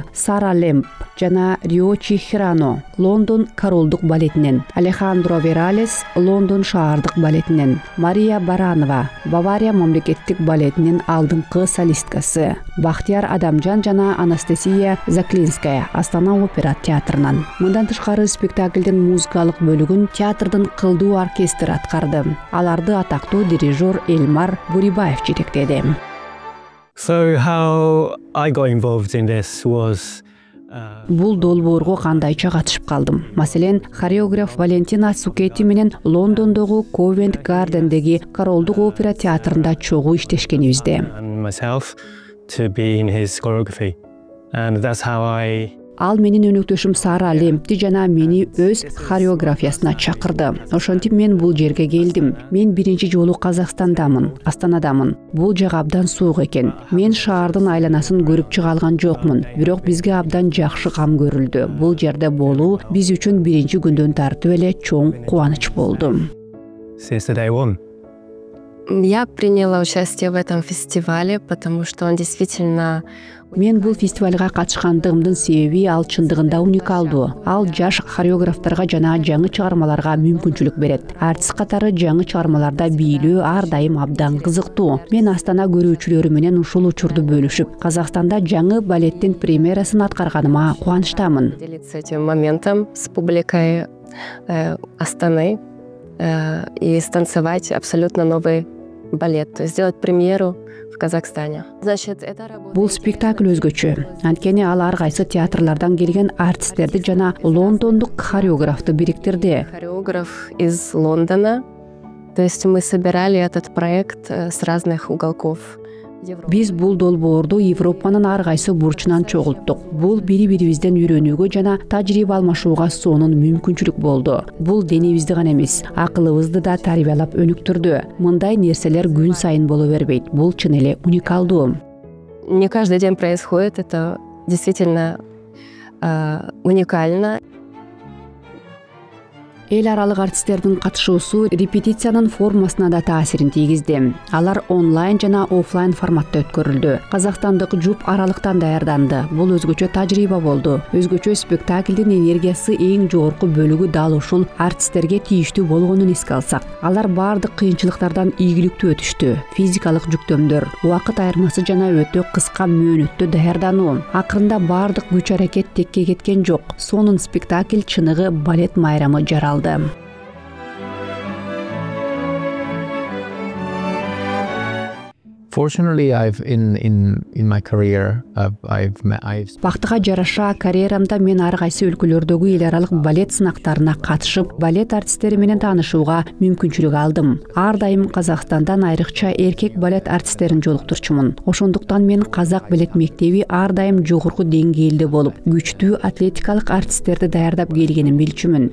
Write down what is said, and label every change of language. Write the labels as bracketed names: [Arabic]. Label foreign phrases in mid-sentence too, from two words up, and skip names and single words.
[Kyrgyz] Сара Лемп жана Риочи Хирано Лондон королдук балетинен, Алехандро Вералес Лондон шаардык балетинен, Мария Баранова Бавария мамлекеттик балетинин алдыңкы солисткасы, Бахтияр Адамжан жана Анастасия Заклинская Астана опера театрынан. Мындан тышкары спектаклдин музыкалык бөлүгүн театрдын кылдуу оркестри аткарды. Аларды атактуу дирижер Эльмар Бурибаев жетектеди. [English] So how I got involved in this was [Kyrgyz] Бул долбоорго кандайча катышып калдым. Маселен, хореограф Валентина Цукетти менен Лондондогу Ковент Гардендеги королдук опера театрында чогуу иштешкенибизде. [English] and myself to be in his choreography. And that's how I [Kyrgyz] Ал менин өнөктөшүм Сара Лемпти жана мени өз хореографиясына чакырды. Ошентип мен бул жерге келдим. Мен биринчи жолу Казакстандамын, Астанадамын. Бул жак абдан суук экен. Мен шаардын айланасын көрүп чыга алган жокмун. Бирок бизге абдан жакшы кам көрүлдү. Бул жерде болуу биз үчүн биринчи күндөн тартып эле чоң кубаныч болду. [English] since the day one. [Russian] Я приняла участие в этом фестивале, потому что он действительно [Kyrgyz] Мен бул фестивалга катышкандыгымдын себеби ал чындыгында уникалдуу. Ал жаш хореографтарга жана жаңы чыгармаларга мүмкүнчүлүк берет. Артист катары жаңы чыгармаларда бийлөө ар дайым абдан кызыктуу. Мен Астана көрүүчүлөрү менен ушул учурду бөлүшүп, Казакстанда жаңы балеттин премьерасын аткарганыма кубанычтамын. [Russian] делиться этим моментом с публикой Астаны и станцевать абсолютно новый балет, то есть сделать премьеру в Казахстане. Значит, это работа. [Kyrgyz] Бул спектакль өзгөчө. Анткени ал ар кайсы театрлардан келген артисттерди жана лондондук хореографты бириктирди. [Russian] Хореограф из Лондона. То есть мы собирали этот проект с разных уголков Европы. [Kyrgyz] Биз бул долбоорду Европанын ар кайсы бурчунан чогулттук. Бул бири-бирибизден үйрөнүүгө жана тажрыйба алмашууга сонун мүмкүнчүлүк болду. Бул денибизди гана эмес, акылыбызды да тарбиялап өнүктүрдү. Мындай нерселер күн сайын боло бербейт. Бул чын эле уникалдуу. [Russian] Не каждый день происходит, это действительно уникально. [Kyrgyz] Эл аралык артисттердин катышуусу репетициянын формасына да таасирин тийгизди. Алар онлайн жана офлайн форматта өткөрүлдү. Казакстандык жуп аралыктан даярданды. Бул өзгөчө тажрыйба болду. Өзгөчө спектаклдин энергиясы эң жогорку бөлүгү дал ушул артисттерге тийиштүү болгонун эске алсак. Алар баардык кыйынчылыктардан ийгиликтүү өтүштү. Физикалык жүктөмдөр, убакыт айырмасы жана өтө кыска мөөнөттө даярдануу. Акырында баардык күч аракет текке кеткен жок. Сонун спектакль чыныгы балет майрамы жаралды. [English] Fortunately, in my career, I've [Kyrgyz] Бактыга жараша карьерамда мен ар кайсы өлкөлөрдөгү эл аралык балет сынактарына катышып, балет артисттери менен таанышууга мүмкүнчүлүк алдым. Ар дайым Казакстандан айрыкча эркек балет артисттерин жолуктурчумун. Ошондуктан мен Казак балет мектеби ар дайым жогорку деңгээлде болуп, күчтүү атлетикалык артисттерди даярдап келгенин билчүмүн.